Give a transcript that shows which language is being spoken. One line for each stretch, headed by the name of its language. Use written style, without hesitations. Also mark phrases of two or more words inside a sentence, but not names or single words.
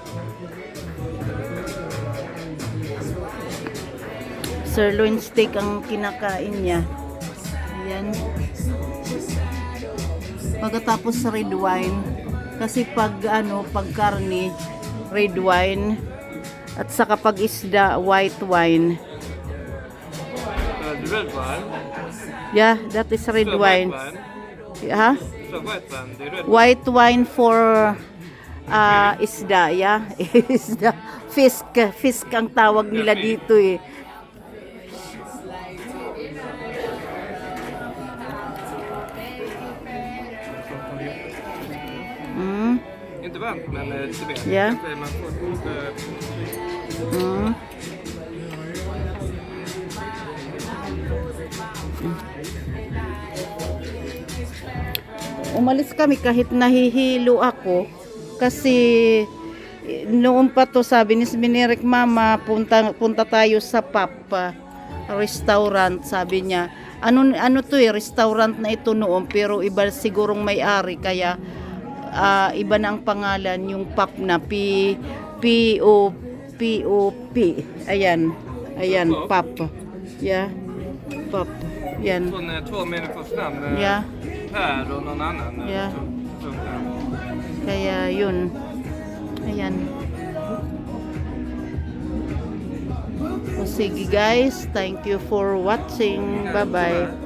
English: Sirloin steak
Filipino: ang kinakain niya. Ayan. Pagkatapos
English: red wine.
Filipino: Kasi pag karne,
English: red wine.
Filipino: At saka pag isda,
English: white wine. The red wine? Yeah, that is red wine. Huh? So white wine, the red White wine for isda, yeah.
Filipino: Isda. Fisk ang tawag nila dito eh.
Swedish: Inte varmt, men lite mer. Ja. Man får
Filipino: Umalis kami kahit nahihilo ako kasi noon pa to sabi ni Sibineri, mama, punta tayo sa Papa Restaurant, sabi niya. Ano to restaurant na ito noon pero iba sigurong may-ari kaya iba na ang pangalan, yung pap na P-O-P. Ayan, pap. Yeah, pap. Yan.
Swedish: från 2 människors namn.
English: Yeah.
Swedish: Per och någon annan.
English: Yeah.
Filipino: Kaya yun. Ayan. O sige guys,
English: thank you for watching. Bye bye.